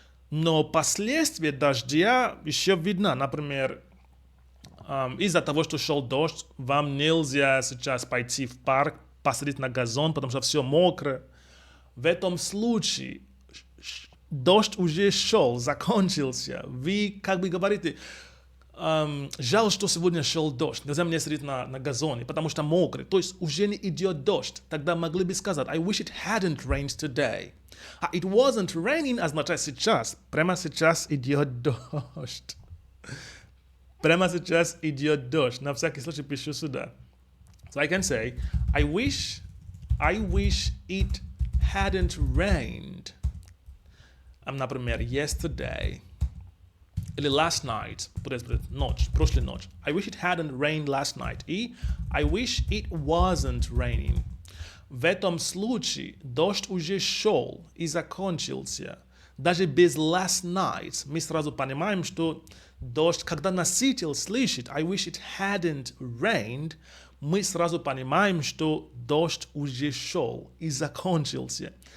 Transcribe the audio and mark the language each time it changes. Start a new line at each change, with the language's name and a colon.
Russian: Но последствия дождя еще видно. Например, из-за того, что шел дождь, вам нельзя сейчас пойти в парк, посадить на газон, потому что все мокро. В этом случае дождь уже шел, закончился. Вы как бы говорите, жаль, что сегодня шел дождь. Нельзя мне сидеть на газоне, потому что мокрый. То есть уже не идет дождь. Тогда могли бы сказать,
English: I wish it hadn't rained today.
Russian: А
English: it wasn't raining
Russian: означает сейчас. Прямо сейчас идет дождь. Прямо сейчас идет дождь. На всякий случай пишу сюда.
English: So I can say, I wish it hadn't rained.
Russian: Например, yesterday. Или
English: last night,
Russian: ночь, прошлой ночь.
English: I wish it hadn't rained last night. И I wish it wasn't raining.
Russian: В этом случае дождь уже шел и закончился. Даже без
English: last night
Russian: мы сразу понимаем, что дождь, когда носитель слышит
English: I wish it hadn't rained,
Russian: мы сразу понимаем, что дождь уже шел и закончился.